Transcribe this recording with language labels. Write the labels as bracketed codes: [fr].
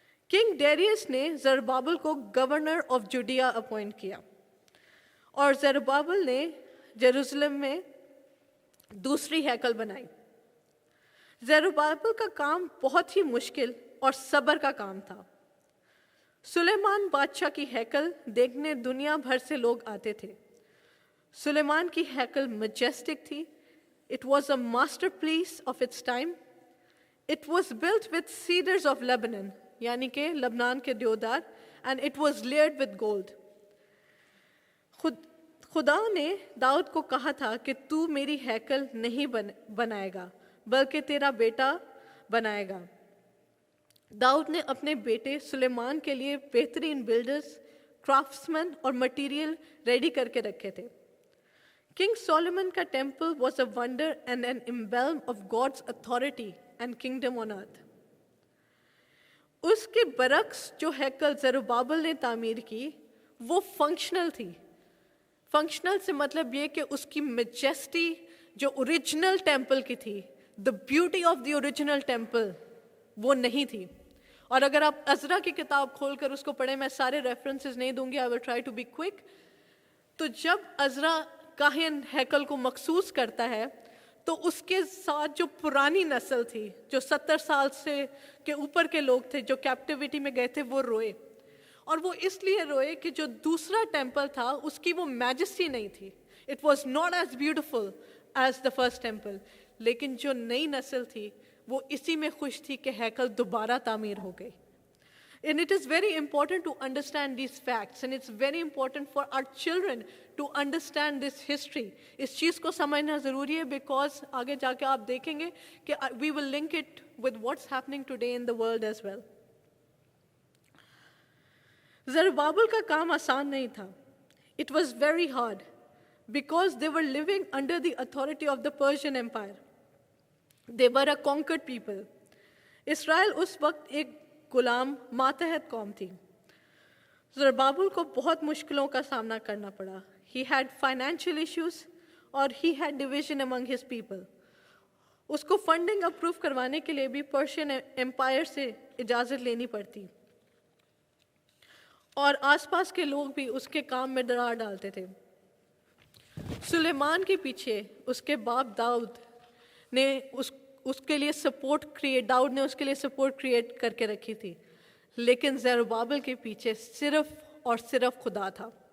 [hi] King Darius ने ज़रुब्बाबेल को governor of जुडिया appoint किया और ज़रुब्बाबेल ने जेरूसलम में दूसरी हैकल बनाई। ज़रुब्बाबेल का काम बहुत ही मुश्किल और सब्र का काम था। सुलेमान बादशाह की हैकल देखने दुनिया भर से लोग आते थे। सुलेमान की हैकल मैजेस्टिक थी। [en] It was a masterpiece of its time. It was built with cedars of Lebanon, [hi] यानी कि लबनान के देवदार, [en] and it was layered with gold. [hi] खुदा ने दाऊद को कहा था कि तू मेरी हैकल नहीं बनाएगा बल्कि तेरा बेटा बनाएगा। दाऊद ने अपने बेटे सुलेमान के लिए बेहतरीन बिल्डर्स, क्राफ्ट्समैन और मटेरियल रेडी करके रखे थे। [en] King Solomon का temple was a wonder and an emblem of God's authority and kingdom on earth. [hi] उसके बरक्स जो हैकल ज़रुब्बाबेल ने तामीर की वो फंक्शनल थी। फंक्शनल से मतलब ये कि उसकी मैजेस्टी जो ओरिजिनल टेम्पल की थी, [en] the beauty of the original temple, [hi] वो नहीं थी। और अगर आप अज़रा की किताब खोलकर उसको पढ़ें, मैं सारे रेफरेंसेस नहीं दूंगी, [en] I will try to be quick. [hi] तो जब अज़रा काहिन हैकल को मखसूस करता है तो उसके साथ जो पुरानी नस्ल थी, जो 70 साल से के ऊपर के लोग थे जो कैप्टिविटी में गए थे, वो रोए। और वो इसलिए रोए कि जो दूसरा टेम्पल था उसकी वो मैजेस्टी नहीं थी। [en] It was not as beautiful as the first temple. [hi] लेकिन जो नई नस्ल थी वो इसी में खुश थी कि हैकल दोबारा तामीर हो गई। [en] And it is very important to understand these facts, and it's very important for our children to understand this history. [hi] इस चीज़ को समझना ज़रूरी है, [en] because [hi] आगे जाके आप देखेंगे कि [en] we will link it with what's happening today in the world as well. [hi] ज़रुब्बाबेल का काम आसान नहीं था. [en] It was very hard because they were living under the authority of the Persian Empire. They were a conquered people. [hi] Israel उस वक्त एक गुलाम मातहत कौम थी। ज़रुब्बाबेल को बहुत मुश्किलों का सामना करना पड़ा. [en] He had financial issues और he had division among his people. [hi] उसको फंडिंग अप्रूव करवाने के लिए भी पर्शियन एम्पायर से इजाज़त लेनी पड़ती और आसपास के लोग भी उसके काम में दरार डालते थे. सुलेमान के पीछे उसके बाप दाऊद ने उसके लिए दाऊद ने उसके लिए सपोर्ट क्रिएट करके रखी थी, लेकिन ज़रुब्बाबेल के पीछे सिर्फ और सिर्फ खुदा था.